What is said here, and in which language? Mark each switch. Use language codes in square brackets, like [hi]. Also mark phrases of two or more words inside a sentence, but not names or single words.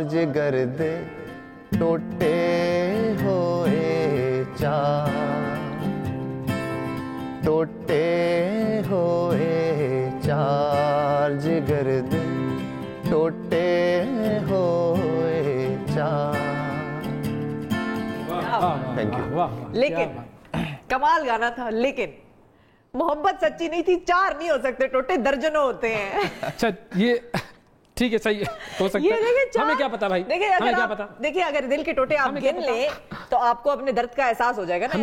[pa] ਜਿਗਰ ਦੇ ਟੋਟੇ ਹੋਏ ਚਾਰ, ਟੋਟੇ ਹੋਏ ਚਾਰ। ਜਿਗਰ ਦੇ ਟੋਟੇ ਹੋਏ ਚਾਰ। [en] Thank you. [hi] लेकिन कमाल गाना था, लेकिन मोहब्बत सच्ची नहीं थी। 4 नहीं हो सकते, टोटे दर्जनों होते हैं। अच्छा ये ठीक है, सही है, हो सकता है। हमें क्या पता भाई, हमें क्या पता। देखिए अगर दिल के टोटे आप गिन ले तो आपको अपने दर्द का एहसास हो जाएगा ना।